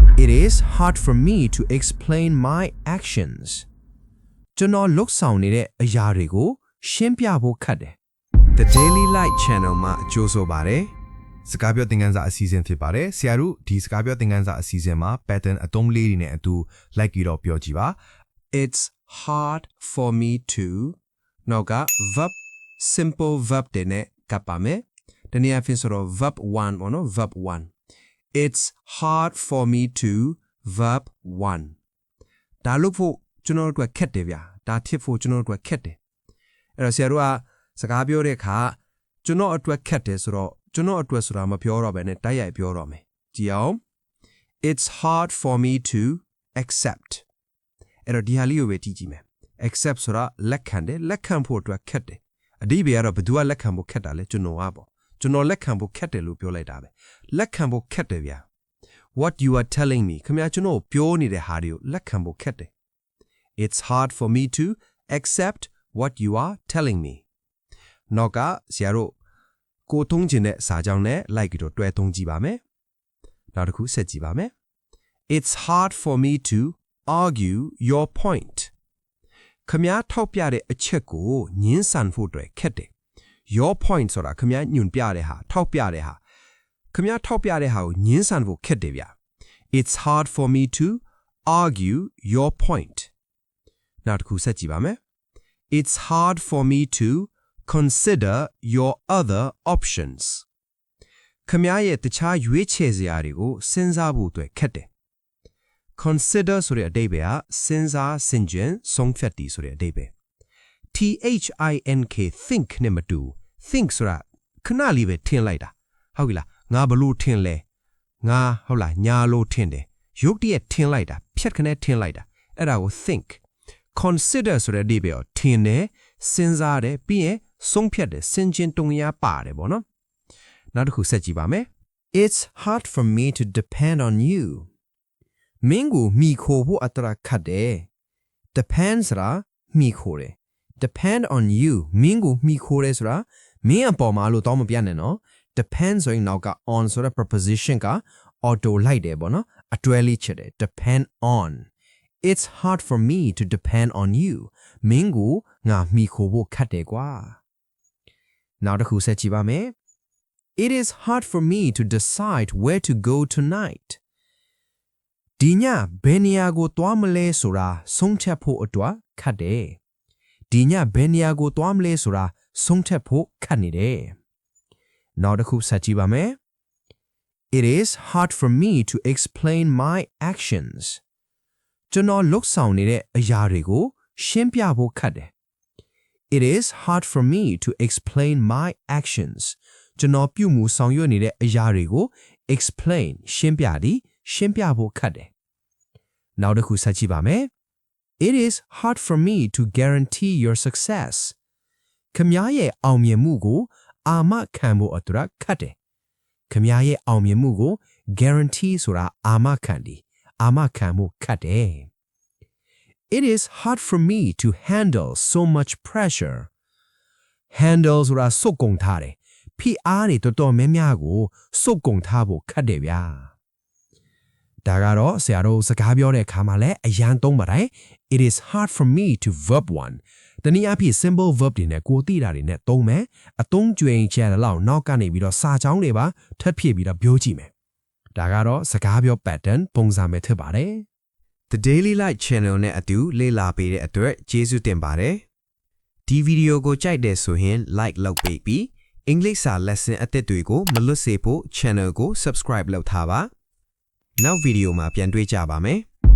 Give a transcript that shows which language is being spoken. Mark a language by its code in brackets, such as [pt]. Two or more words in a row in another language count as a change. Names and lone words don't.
[en] It is hard for me to explain my actions [my] ကျွန်တော်လှုပ်ဆောင်နေတဲ့အရာတွေကိုရှင်းပြဖို့ခက်တယ် The Daily Light Channel မှာကြိုးဆိုပါတယ်စကားပြောသင်ခန်းစာအစီအစဉ်ဖြစ်ပါတယ်ဆရာတို့ဒီစကားပြောသင်ခန်းစာအစီအစဉ်မှာ pattern အသုံးလေးတွေနဲ့အတူလိုက်ပြီးတော့ပြောကြည့်ပါ [en] It's hard for me to [my] နောက်က [en] verb simple verb [my] တွေနဲ့ကပ်ပါမယ်ဒီနေ့အဖြစ်ဆိုတော့ verb 1ပေါ့နော် [en] verb 1 It's hard for me to verb 1 [my] ဒါလို့ဖို့ကျွန်တော်တို့ကခက်တယ်ဗျာဒါဖြစ်ဖို့ကျွန်တော်တို့ကခက်တယ်အဲ့တော့ဆရာတို့ကစကားပြောတဲ့အခါကျွန်တော်အတွက်ခက်တယ်ဆိုတော့ကျွန်တော်အတွက်ဆိုတာမပြောတော့ဘဲနဲ့တိုက်ရိုက်ပြောတော့မယ်ကြည့်အောင် [en] It's hard for me to accept [my] အဲ့တော့ဒီ ဟာလေးကိုပဲကြည့်ကြည့်မယ် accept ဆိုတာလက်ခံတယ်လက်ခံဖို့အတွက်ခက်တယ်အဓိပ္ပာယ်ကတော့ဘယ်သူကလက်ခံဖို့ခက်တာလဲကျွန်တော်ပေါ့ကျွန်တော်လက်ခံဖို့ခက်တယ်လို့ပြောလိုက်တာပဲလက်ခံဖို့ခက်တယ်ဗျာ [en] What you are telling me [my] ခင်ဗျာကျွန်တော်ပြောနေတဲ့ဟာတွေကိုလက်ခံဖို့ခက်တယ် [en] It's hard for me to accept what you are telling me [my] နောက်ကဆရာတို့ကိုသုံးခြင်းတဲ့စာကြောင်းနဲ့လိုက်ပြီးတော့ တွဲသုံးကြည့်ပါမယ်နောက်တစ်ခုဆက်ကြည့်ပါမယ် [en] It's hard for me to argue your point [my] ခင်ဗျာထောက်ပြတဲ့အချက်ကိုညှ င်းဆန်ဖို့အတွက်ခက်တယ် [en] your point [my] ဆိုတာခင်ဗျာညွန်ပြတဲ့ဟာထောက်ပြတဲ့ဟာခင်ဗျာထောက်ပြတဲ့ဟာကိုညှင်းဆန်ဖို့ခက်တယ်ဗျာ [en] It's hard for me to argue your point [my] နောက်တစ်ခုဆက်ကြည့်ပါမယ် [en] It's hard for me to consider your other options [my] ခင်ဗျာရဲ့တခြားရွေးချယ်စရာတွေကိုစဉ်းစားဖို့အတွက်ခက်တယ် consider ဆိုတဲ့အဓိပ္ပာယ်ကစဉ်းစားဆင်ခြင်ဆုံးဖြတ်တည်ဆိုတဲ့အဓိပ္ပာယ် think နဲ့မတူ think ဆိုတာခဏလေးပဲထင်လိုက်တာဟုတ်ပြီလားငါဘလို့ထင်လဲငါဟုတ်လားညာလို့ထင်တယ်ရုပ်တရက်ထင်လိုက်တာဖြတ်ခနဲ့ထင်လိုက်တာအဲ့ဒါကို [en] think consider [my] ဆိုတဲ့အဓိပ္ပာယ်ထင်တယ်စဉ်းစားတယ်ပြီးရင်ဆုံးဖြတ်တယ်စင်ကျင်တုံရပါတယ်ပေါ့နော်နောက်တစ်ခုဆက်ကြည့်ပါမယ် [en] It's hard for me to depend on [my] you မင်းကိုမိခိုဖို့အတရာခတ်တယ် depend ဆိုတာမိခိုတယ် [en] depend on you [my] မင်းကိုမိခိုတယ်ဆိုတာမင်းအပေါ်မှာလို့တော့မပြနဲ့နော် depend ဆိုရင်နောက်က on ဆိုတဲ့ preposition က auto လိုက်တယ်ပေါ့နော်အတွဲလေးချက်တယ် [en] depend on It's hard for me to depend on you [my] မင်းကိုငါမိခိုဖို့ခတ်တယ်ကွာနောက်တစ်ခုဆက်ကြည့်ပါမယ် [en] It is hard for me to decide where to go tonight [my] ဒီညဘယ်နေရာကိုသွားမလဲဆိုတာ ဆုံးဖြတ်ဖို့အတွက်ခတ်တယ်ဒီညဘယ်နေရာကိုသွားမလဲဆိုတာဆုံးဖြတ်ဖို့ခတ်နေတယ်နောက်တစ်ခုဆက်ကြည့်ပါမယ် [en] It is hard for me to explain my actions [my] ကျွန်တော်လှုပ်ဆောင်နေတဲ့အရာတွေကိုရှင်းပြဖို့ခက်တယ် [en] It is hard for me to explain my actions [my] ကျွန်တော်ပြုမှုဆောင်ရွက်နေတဲ့အရာတွေကို explain ရှင်းပြဖို့ခက်တယ်နောက်တစ်ခုဆက်ကြည့်ပါမယ် [en] It is hard for me to guarantee your success [my] ခင်ဗျားရဲ့အောင်မြင်မှုကိုအာမခံဖို့အတွက်ခက်တယ်ခင်ဗျားရဲ့အောင်မြင်မှုကို guarantee ဆိုတာအာမခံတယ်အာမခံမှုခတ်တယ် [en] It is hard for me to handle so much pressure handle [my] ဆိုတာစုပ်ကုန်ထားတယ်ဖိအားတွေတော်တော်များများကိုစုပ်ကုန်ထားဖို့ခတ်တယ်ဗျာဒါကတော့ဆ ရာတို့စကားပြောတဲ့အခါမှာလည်းအရန်သုံးပါတယ် [en] It is hard for me to verb 1 [my] တနည်းအားဖြင့် [en] simple verb [my] တွေနဲ့ ကိုသိတာတွေနဲ့သုံးမယ်အသုံးကျွင်ချင်တဲ့လောက်နောက်ကနေပြီးတော့စာကြောင်းတွေပါထပ်ဖြည့်ပြီးတော့ပြောကြည့်မယ်ဒါကတော့စကားပြော pattern ပုံစံပဲဖြစ်ပါတယ် The Daily Light Channel နဲ့အတူလေ့လာပေးတဲ့အတွက်ကျေးဇူးတင်ပါတယ်ဒီဗီဒီယိုကိုကြိုက်တယ်ဆိုရင် like လုပ်ပေးပြီးအင်္ဂလိပ်စာ lesson အသစ်တွေကိုမလွတ်စေဖို့ channel ကို subscribe လုပ်ထားပါနောက်ဗီဒီယိုမှာပြန်တွေ့ကြပါမယ်